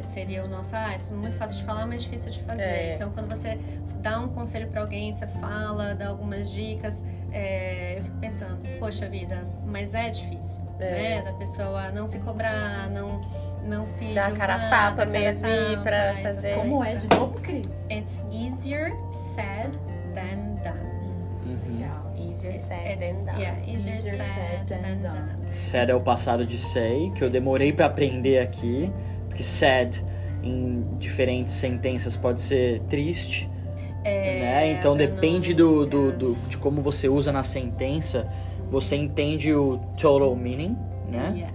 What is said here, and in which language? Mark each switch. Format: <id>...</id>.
<pt>Seria o nosso, é muito fácil de falar, mas difícil de fazer. Então, quando você dá um conselho pra alguém, você fala, dá algumas dicas, eu fico pensando, poxa vida, mas é difícil, né? Da pessoa não se cobrar, não se dar julgar, cara a tapa mesmo pra fazer. Como é de novo, Cris?</pt> <en>It's easier said than done. Easier said than done. Yeah, easier said than done.</en> <pt>Said é o passado de say, que eu demorei pra aprender aqui, porque said em diferentes sentenças pode ser triste, né? Então depende de como você usa na sentença, você entende o</pt> <en>total meaning,</en> <pt>né?</pt>